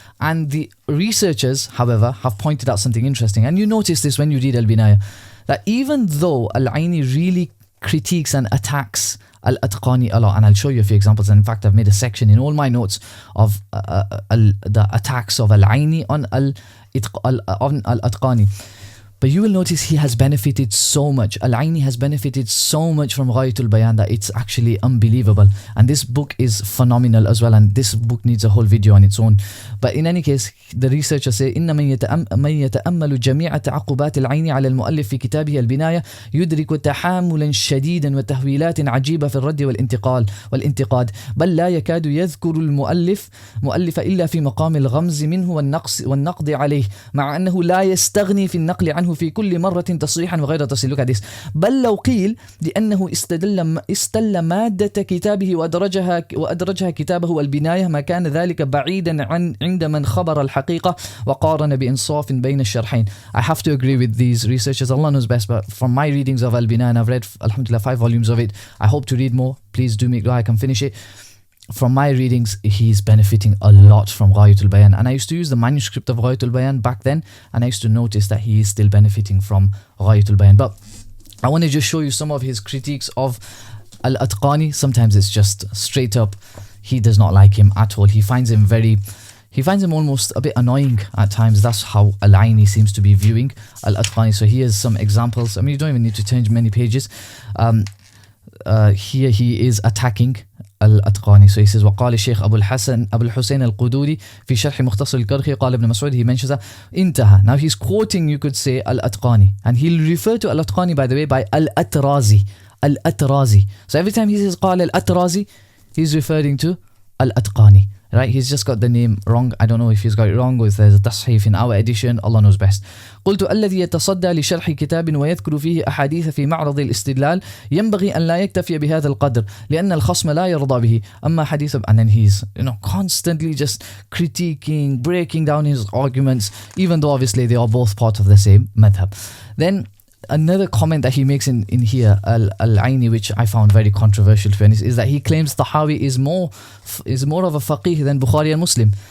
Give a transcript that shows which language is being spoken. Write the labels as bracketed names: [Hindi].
[English] And the researchers, however, have pointed out something interesting, and you notice this when you read Al-Binayah, that even though Al-Ayni really critiques and attacks Al-Atqani a lot, and I'll show you a few examples, and in fact I've made a section in all my notes of the attacks of Al-Ayni on Al-Atqani, But you will notice he has benefited so much. Al-Ayni has benefited so much from Ghayatul Bayan that it's actually unbelievable. And this book is phenomenal as well. And this book needs a whole video on its own. But in any case, the researchers say, [Arabic] إن من يتأمل جميع تعقبات العين على المؤلف في كتابه البناية يدرك تحاملا شديدا وتهويلات عجيبة في الرد والانتقاد بل لا يكاد يذكر مؤلف إلا في مقام الغمز منه والنقد عليه مع أنه لا يستغني في النقل عنه في كل مرة تصريحا وغير تصريح. [English] Look at this. [Arabic] بل لو قيل لأنه استل مادة كتابه وأدرجها كتابه البناية ما كان ذلك بعيدا عند من خبر الحقيقة وقارن بإنصاف بين الشرحين. [English] I have to agree with these researchers. Allah knows best, but from my readings of Al-Binayah, and I've read alhamdulillah 5 volumes of it, I hope to read more. Please do make dua I can finish it. From my readings, he's benefiting a lot from Ghayatul Bayan. And I used to use the manuscript of Ghayatul Bayan back then, and I used to notice that he is still benefiting from Ghayatul Bayan. But I want to just show you some of his critiques of Al-Atqani. Sometimes it's just straight up, he does not like him at all. He finds him almost a bit annoying at times. That's how Al-Ayni seems to be viewing Al-Atqani. So here's some examples. I mean, you don't even need to change many pages. Here he is attacking Al-Atqani. So he says [Arabic] وقال الشيخ أبو الحسين القدوري في شرح مختصر الكرخي قال ابن مسعود. [English] He mentions that انتهى. Now he's quoting, you could say, Al-Atqani, and he'll refer to Al-Atqani, by the way, by Al-Atrazi. Al-Atrazi. So every time he says قال Al-Atrazi, he's referring to Al-Atqani. Right, he's just got the name wrong. I don't know if he's got it wrong or if there's a تصحيف in our edition. Allah knows best. [Arabic] قلت الذي يتصدى لشرح كتاب ويذكر فيه أحاديث في معرض الاستدلال ينبغي أن لا يكتفي بهذا القدر لأن الخصم لا يرضى به أما حديث. [English] And then he's constantly just critiquing, breaking down his arguments, even though obviously they are both part of the same madhab. Then another comment that he makes in here, Al-Ayni, which I found very controversial to be honest, is that he claims Tahawi is more of a faqih than Bukhari and Muslim.